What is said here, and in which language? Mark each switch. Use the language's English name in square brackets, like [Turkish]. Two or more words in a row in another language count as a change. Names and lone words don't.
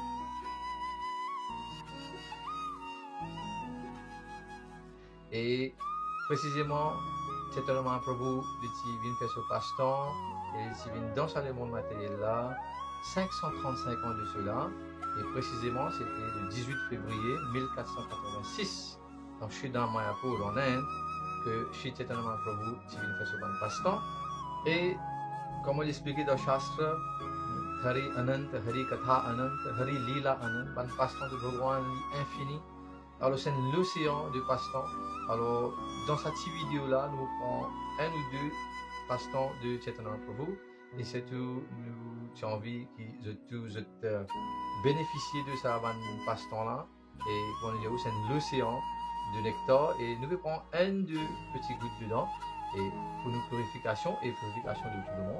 [French] Et précisément, c'est un Mahaprabhu qui vient faire ce passe-temps et qui vient dans le monde matériel là, 535 ans de cela. Et précisément, c'était le 18 février 1486 dans Sridham Mayapur en Inde que Shri Chaitanya Mahaprabhu qui vient faire ce passe-temps. Et comme on l'expliquait dans le Shastra, [Hindi] हरि अनंत, हरि कथा अनंत, हरि लीला अनंत, [French] un passe-temps de Bhagwan infini. Alors c'est l'océan du passe-temps. Alors dans cette petite vidéo là, nous prenons un ou deux passe-temps de Chaitanya Mahaprabhu et surtout nous avons envie que tous bénéficier de ça passe-temps là et on dit c'est l'océan de nectar et nous prenons un ou deux petits gouttes dedans et pour nos purification et purification de tout le monde.